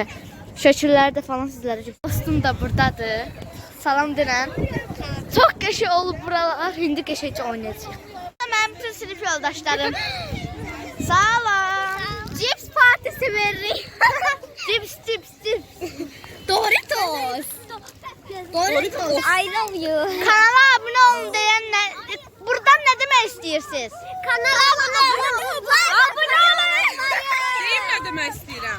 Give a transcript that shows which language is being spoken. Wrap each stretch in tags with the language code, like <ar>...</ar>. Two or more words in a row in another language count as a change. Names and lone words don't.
<az>Şəkillərdə falan sizlərə göstərəcəm. Dostum da buradadır. Salam denən. Çox qəşəng olub buralar. İndi qəşəngcə oynayacağıq. Mənim bütün sinif yoldaşlarım. Salam. Cips partisi veririk. Cips. Doritos.</az> <en>I love you.</en> <tr>Kanala abone olun diyenler. Buradan ne demek istiyorsunuz? Kanala abone olun. Abone olun.</tr> <az>Deyim nə demək istəyirəm?</az>